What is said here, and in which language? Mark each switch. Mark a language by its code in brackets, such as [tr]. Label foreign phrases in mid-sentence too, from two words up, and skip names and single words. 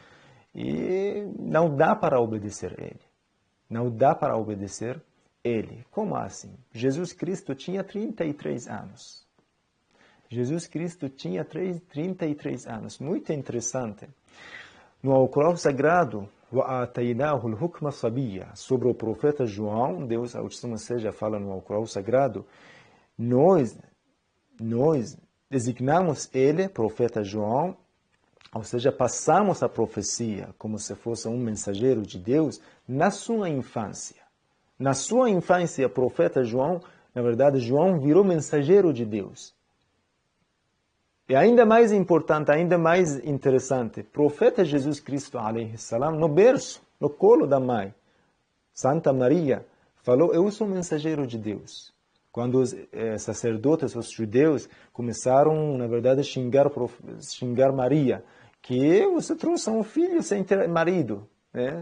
[pt] E não dá para obedecer ele. Não dá para obedecer ele. Como assim? Jesus Cristo tinha 33 anos. Jesus Cristo tinha 33 anos. Muito interessante. No Alcorão Sagrado, [ar] وَآتَيْنَاهُ الْحُكْمَ صَبِيًّا, [pt] sobre o profeta João, Deus, Altíssimo seja, fala no Alcorão Sagrado, nós designamos ele, profeta João, ou seja, passamos a profecia como se fosse um mensageiro de Deus na sua infância. Na sua infância, o profeta João, na verdade, João virou mensageiro de Deus. E ainda mais importante, ainda mais interessante, profeta Jesus Cristo, [ar] عليه السلام, [pt] no berço, no colo da mãe, Santa Maria, falou, eu sou mensageiro de Deus. Quando os sacerdotes, os judeus, começaram, na verdade, a xingar Maria, que você trouxe um filho sem ter marido, né?